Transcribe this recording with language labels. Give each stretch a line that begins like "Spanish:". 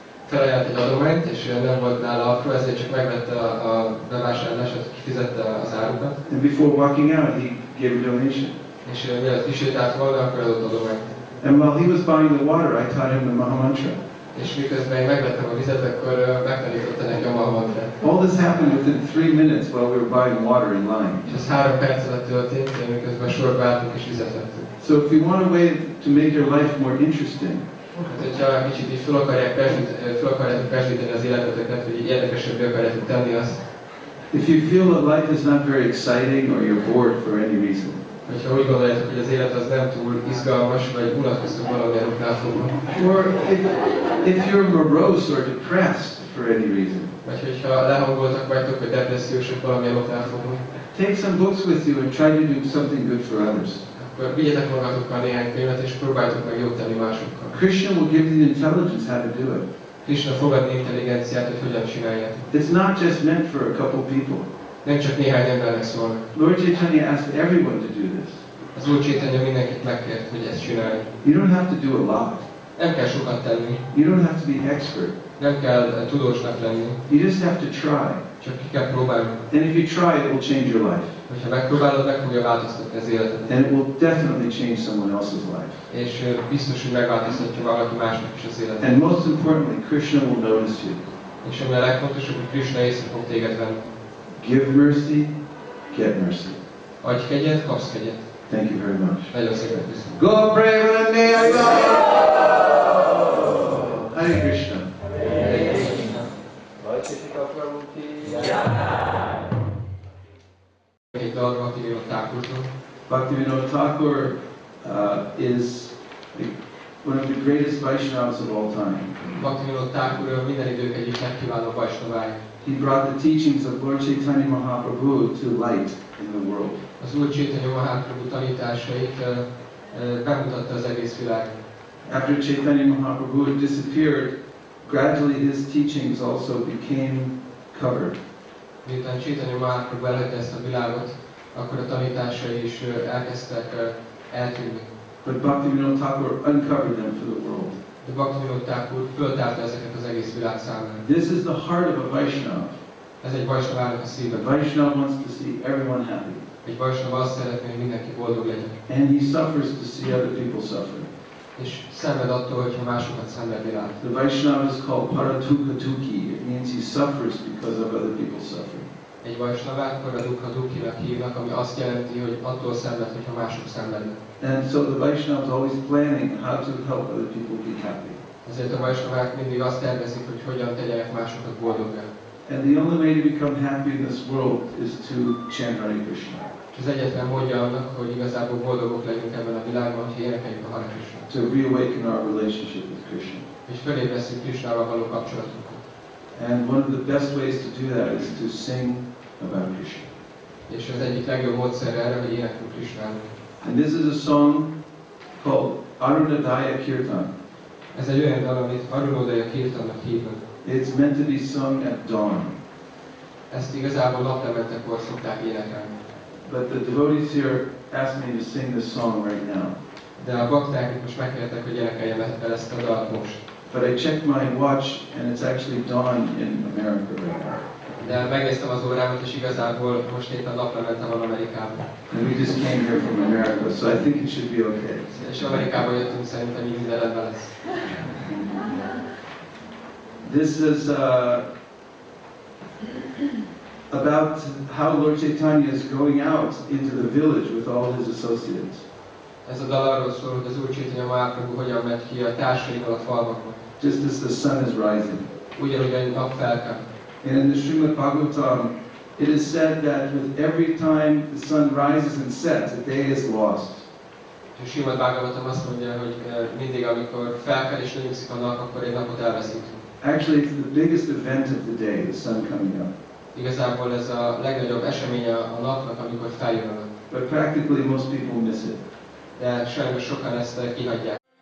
Hungarian: Felajánlott egy adományt, és nem volt nála apró, ezért csak megvette a bevásárlását, kifizette az árukat.
English: And before walking out, he gave a donation.
Hungarian: És mielőtt kisétált volna, akkor adott adományt.
English: And while he was buying the water, I taught him the Maha Mantra.
Hungarian: És miközben én megvettem a vizet, akkor megtanította neki a Maha Mantrát.
English: All this happened within 3 minutes while we were buying water in line.
Hungarian: És ez 3 perc alatt történt, miközben sorba álltunk és vizet vettünk.
English: So if you want a way to make your life more interesting,
Hungarian: Hát, hogyha kicsit így fel akarjátok persíteni az életeteket, hogy így érdekesebbé akarjátok tenni azt,
English: if you feel that life is not very exciting or you're bored for any reason,
Hungarian: hogyha úgy gondoljátok, hogy az élet az nem túl izgalmas, vagy unatkoztok valamilyen oknál fogva,
English: or if you're morose or depressed for any reason,
Hungarian: vagy hogyha lehangoltak vagytok, vagy depressziósok valamilyen oknál fogva,
English: take some books with you and try to do something good for others.
Hungarian: akkor vigyetek magatokkal néhány könyvet, és próbáljátok meg jót tenni másokkal.
English: Krishna will give you the intelligence how to do it.
Hungarian: Krishna fog adni intelligenciát, hogy hogyan csináljátok.
English: It's not just meant for a couple people.
Hungarian: Nem csak néhány embernek szólnak.
English: Lord Chaitanya asked everyone to do this.
Hungarian: Az Úr Chaitanya mindenkit megkért, hogy ezt csinálja.
English: You don't have to do a lot.
Hungarian: Nem kell sokat tenni.
English: You don't have to be expert.
Hungarian: Nem kell tudósnak lenni.
English: You just have to try.
Hungarian: Csak ki kell próbálni.
English: And if you try, it will change your life.
Hungarian: Hogyha megpróbálod, meg fogja változtatni az életet.
English: And it will definitely change someone else's life.
Hungarian: És biztos, hogy megváltoztatja valaki másnak is az életet.
English: And most importantly, Krishna will notice you.
Hungarian: És ami a legfontosabb, hogy Krishna észre fog téged venni.
English: Give mercy, get mercy.
Hungarian: Adj kegyet, kapsz kegyet.
English: Thank you very much.
Hungarian: Nagyon szépen köszönöm.
English: Go Premanande Hare! Hare Krishna.
Hungarian: Vaisesika Prabhu ki egy dal Bhaktivinoda Thakurtól.
English: Bhaktivinoda Thakur is one of the greatest Vaishnavas of all time.
Hungarian: Bhaktivinoda Thakur minden idők egyik legkiválóbb Vaisnavája.
English: He brought the teachings of Lord Chaitanya Mahaprabhu to light in the world.
Hungarian: Az Úr Chaitanya Mahaprabhu tanításait bemutatta az egész világ.
English: After Chaitanya Mahaprabhu had disappeared, gradually his teachings also became covered.
Hungarian: Miután Chaitanya Mahaprabhu elhagyta ezt a világot, akkor a tanításai is elkezdtek eltűnni.
English: But Bhaktivinoda Thakur uncovered them for the world.
Hungarian: De Bhaktivinoda Thakur föltárta ezeket az egész világ számára.
English: This is the heart of a Vaishnava.
Hungarian: Ez egy Vaisnavának a szíve.
English: A Vaishnava wants to see everyone happy.
Hungarian: Egy Vaisnava azt szeretné, hogy mindenki boldog legyen.
English: And he suffers to see other people suffering.
Hungarian: És szenved attól, hogyha másokat szenvedni lát.
English: The Vaishnava is called Paratukha Tukhi. It means he suffers because of other people suffering.
Hungarian: Egy Vaisnavát Paradukha Dukhinak hívnak, ami azt jelenti, hogy attól szenved, hogyha mások szenvednek.
English: And so the Vaishnava is always planning how to help other people be happy.
Hungarian: Ezért a Vaisnavák mindig azt tervezik, hogy hogyan tegyenek másokat boldoggá.
English: And the only way to become happy in this world is to chant Hare Krishna.
Hungarian: Az egyetlen módja annak, hogy igazából boldogok legyünk ebben a világban, hogy énekeljük a Hare Krishna.
English: To reawaken our relationship with Krishna.
Hungarian: És felébresztjük Krishnával való kapcsolatunkat.
English: And one of the best ways to do that is to sing about Krishna.
Hungarian: És az egyik legjobb módszer erre, hogy éneklünk Krishnának.
English: And this is a song called Arunodaya Kirtan.
Hungarian: Ez egy olyan dal, amit Arunodaya Kirtannak hívnak.
English: It's meant to be sung at dawn.
Hungarian: Ezt igazából naplementekor szokták énekelni.
English: But the devotees here asked me to sing this song right now.
Hungarian: De a bakták most megkértek, hogy énekeljem el ezt a dalt most.
English: But I checked my watch and it's actually dawn in America right now.
Hungarian: De megnéztem az órámat, és igazából most éppen naplemente van Amerikában.
English: And we just came here from America, so I think it should be okay.
Hungarian: És Amerikába jöttünk, szerintem így minden rendben lesz.
English: This is about how Lord Chaitanya is going out into the village with all his associates.
Hungarian: Ez a dal arról szól, hogy az Úr Chaitanya Mahaprabhu hogyan megy ki a társaival a falvakba.
English: Just as the sun is rising.
Hungarian: Ugyanúgy a nap felkel.
English: And in the Srimad Bhagavatam, it is said that with every time the sun rises and sets, a day is lost.
Hungarian: És a Srimad Bhagavatam azt mondja, hogy mindig, amikor felkel és lenyugszik a nap, akkor egy napot elveszítünk.
English: Actually, it's the biggest event of the day, the sun coming up.
Hungarian: Igazából ez a legnagyobb eseménye a napnak, amikor feljön a nap.
English: But practically most people miss it.
Hungarian: De sajnos sokan ezt kihagyják.